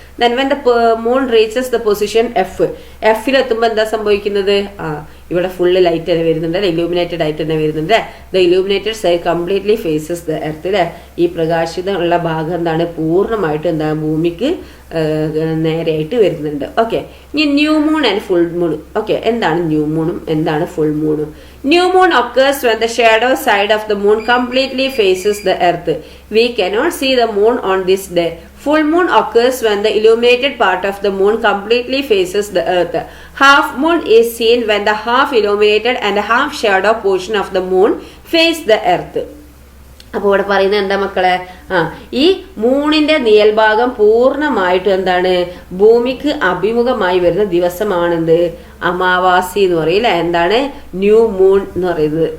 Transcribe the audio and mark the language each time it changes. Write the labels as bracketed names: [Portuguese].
[English] then when the moon reaches the position F, [Malayalam] എഫിൽ എത്തുമ്പോൾ എന്താ സംഭവിക്കുന്നത്, ഇവിടെ ഫുള്ള് ലൈറ്റ് തന്നെ വരുന്നുണ്ട് അല്ലെ, ഇലൂമിനേറ്റഡ് ആയിട്ട് തന്നെ വരുന്നുണ്ട്. [English] the illuminated side completely faces the earth [Malayalam] അല്ലെ. ഈ പ്രകാശിതമുള്ള ഭാഗം എന്താണ്, പൂർണ്ണമായിട്ട് എന്താ ഭൂമിക്ക് നേരെയായിട്ട് വരുന്നുണ്ട്. ഓക്കെ, ഇനി new moon and full moon. Okay, എന്താണ് ന്യൂ മൂണും എന്താണ് full മൂണും? [English] New moon occurs when the shadow side of the moon completely faces the earth. We cannot see the moon on this day. Full moon occurs when the illuminated part of the moon completely faces the earth. Half moon is seen when the half illuminated and half shadow portion of the moon face the earth. [Malayalam] അപ്പൊ ഇവിടെ പറയുന്നത് എന്താ മക്കളെ, ഈ മൂണിന്റെ നിയൽഭാഗം പൂർണ്ണമായിട്ട് എന്താണ്, ഭൂമിക്ക് അഭിമുഖമായി വരുന്ന ദിവസമാണെന്ത്, അമാവാസി എന്ന് പറയില്ല, എന്താണ് ന്യൂ മൂൺ എന്ന് പറയുന്നത്.